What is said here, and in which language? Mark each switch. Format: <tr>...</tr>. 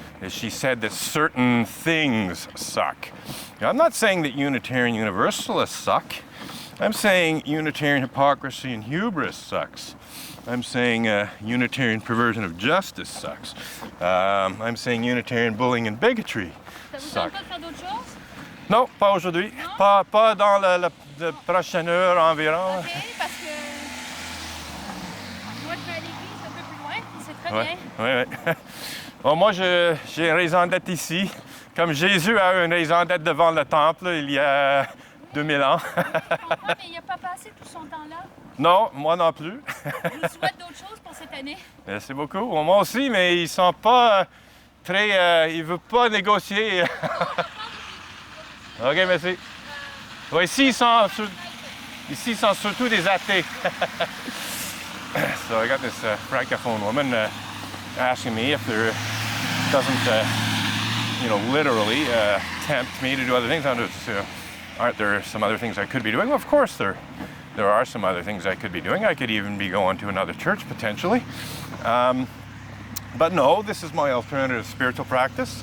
<en>she said that certain things suck. Now, I'm not saying that Unitarian Universalists suck. I'm saying Unitarian hypocrisy and hubris sucks. I'm saying Unitarian perversion of justice sucks. I'm saying Unitarian bullying and bigotry</en> <fr>Ça vous tente</fr> <en>suck.</en> <fr>pas de faire d'autres choses? Non, pas aujourd'hui. Pas dans la prochaine heure environ. Ok, parce que moi je vais à l'église un peu plus loin, puis c'est très Ouais, bien. ouais, ouais. Bon, moi, j'ai une raison d'être ici. Comme Jésus a eu une raison d'être devant le temple il y a 2000 ans. Je comprends, mais il n'a pas passé tout son temps là. Non, moi non plus. Je vous souhaite d'autres choses pour cette année. Merci beaucoup. Moi aussi, mais ils sont pas très... ils veulent pas négocier. OK, merci. Ouais, ici, ils sont surtout des athées.</fr> <en>So I got this francophone woman asking me if there doesn't, literally tempt me to do other things. Aren't there some other things I could be doing? Well, of course there are some other things I could be doing. I could even be going to another church potentially. But no, this is my alternative spiritual practice.</en>